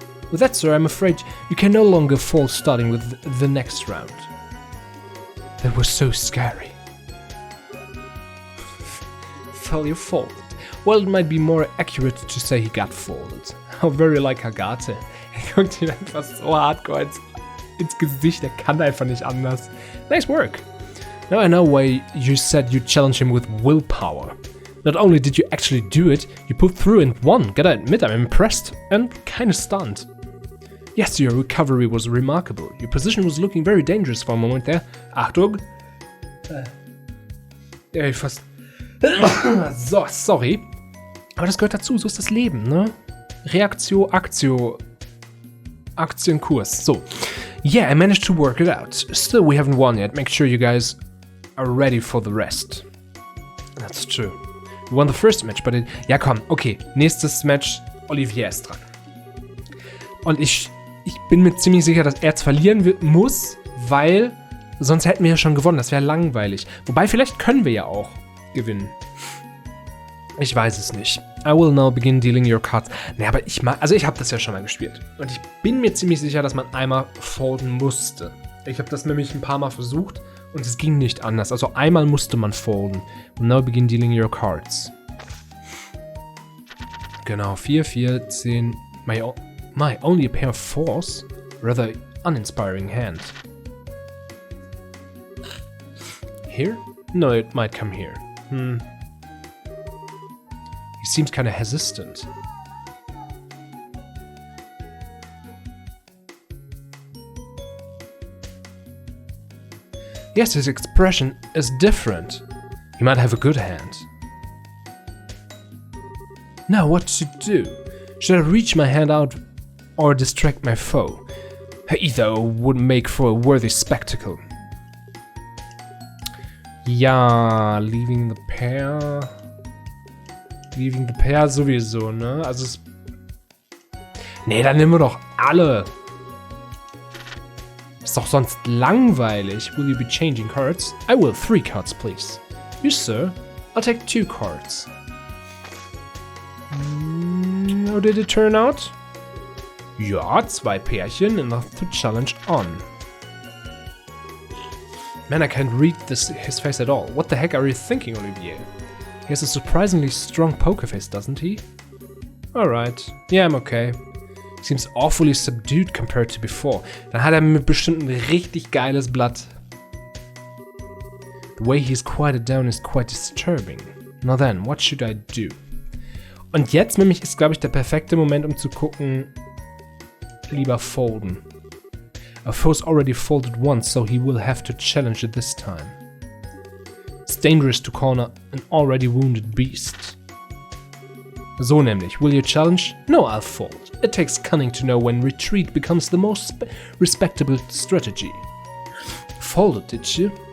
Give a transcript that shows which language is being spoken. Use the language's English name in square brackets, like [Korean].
[English] With that, sir, I'm afraid you can no longer fold starting with the next round. That was so scary. Fell you folded. Well, it might be more accurate to say he got folded. How very like Agathe. [German] Guckt ihn einfach so hardcore ins Gesicht, er kann einfach nicht anders. [English] Nice work. Now I know why you said you'd challenge him with willpower. Not only did you actually do it, you pulled through and won. Gotta admit, I'm impressed and kinda stunned. Yes, your recovery was remarkable. Your position was looking very dangerous for a moment there. [German] Achtung. Ja, fast... So, sorry. Aber das gehört dazu, so ist das Leben, ne? Reaktio, Aktio... Aktienkurs. So. [English] Yeah, I managed to work it out. Still, we haven't won yet. Make sure you guys are ready for the rest. That's true. We won the first match, but [German] ja, komm, okay. Nächstes Match, Olivier ist dran. Und ich bin mir ziemlich sicher, dass er jetzt verlieren muss, weil sonst hätten wir ja schon gewonnen. Das wäre langweilig. Wobei, vielleicht können wir ja auch gewinnen. Ich weiß es nicht. [English] I will now begin dealing your cards. [German] Naja, aber ich habe das ja schon mal gespielt. Und ich bin mir ziemlich sicher, dass man einmal folden musste. Ich habe das nämlich ein paar Mal versucht und es ging nicht anders. Also einmal musste man folden. [English] Will now begin dealing your cards. [German] Genau, [English] 4, 4, 10. My only a pair of fours? Rather uninspiring hand. Here? No, it might come here. He seems kind of hesitant. Yes, his expression is different. He might have a good hand. Now, what to do? Should I reach my hand out or distract my foe? Either would make for a worthy spectacle. Ja, leaving the pair. Leaving the pair [German] sowieso, ne? Also es... Nee, dann nehmen wir doch alle. Ist doch sonst langweilig. [English] Will you be changing cards? I will. 3 cards, please. You, sir. I'll take 2 cards. How did it turn out? [German] Ja, 2 Pärchen, [English] enough to challenge on. Man, I can't read his face at all. What the heck are you thinking, Olivier? He has a surprisingly strong poker face, doesn't he? Alright. Yeah, I'm okay. He seems awfully subdued compared to before. [German] Dann hat er bestimmt ein richtig geiles Blatt. [English] The way he's quieted down is quite disturbing. Now then, what should I do? [German] Und jetzt nämlich ist, glaube ich, der perfekte Moment, um zu gucken, lieber folden. [English] Our foe's already folded once, so he will have to challenge it this time. It's dangerous to corner an already wounded beast. [German] So nämlich, [English] will you challenge? No, I'll fold. It takes cunning to know when retreat becomes the most respectable strategy. Folded, did you?